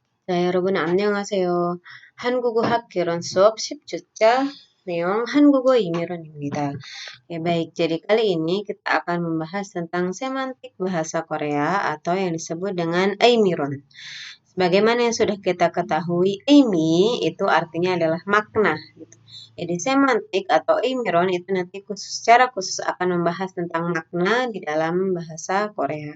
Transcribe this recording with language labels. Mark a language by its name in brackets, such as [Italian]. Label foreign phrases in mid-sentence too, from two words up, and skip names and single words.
[Korean] 자, 여러분 안녕하세요. 한국어 학개론 수업 10주차 내용 한국어 임의론입니다. [Indonesian] Baik, jadi kali ini kita akan membahas tentang semantik bahasa Korea atau yang disebut dengan eimiron. Sebagaimana yang sudah kita ketahui, eimi itu artinya adalah makna. Gitu. Jadi semantik atau eimiron itu nanti secara khusus akan membahas tentang makna di dalam bahasa Korea.